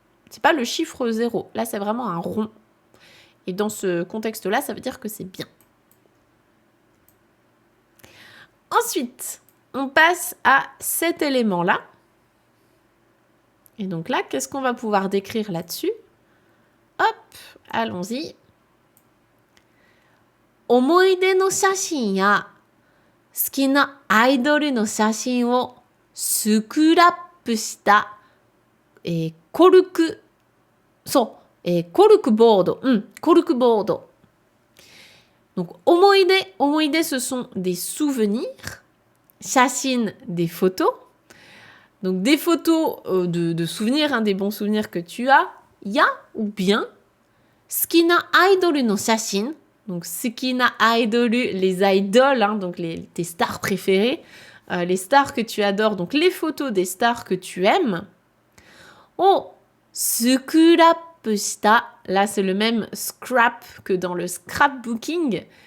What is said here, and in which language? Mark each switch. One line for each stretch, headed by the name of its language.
French: C'est pas le chiffre 0. Là, c'est vraiment un rond. Et dans ce contexte-là, ça veut dire que c'est bien. Ensuite, on passe à cet élément-là. Et donc là, qu'est-ce qu'on va pouvoir décrire là-dessus? hop, allons-y.
Japanese: 思い出の写真や好きなアイドルの写真をスクラップした、コルク、そう、コルクボード。コルクボード。
French: Donc,
Japanese: 思い出,
French: ce sont des souvenirs.
Japanese: 写真,
French: des photos. Donc, des photos de souvenirs, des bons souvenirs que tu as. Ya ou bien.
Japanese: 好きなアイドルの写真.
French: Donc,
Japanese: 好きなアイドル,
French: les idoles, donc tes stars préférées. Les stars que tu adores, donc les photos des stars que tu aimes.
Japanese: Oh, スクラップした.
French: Là, c'est le même scrap que dans le scrapbooking.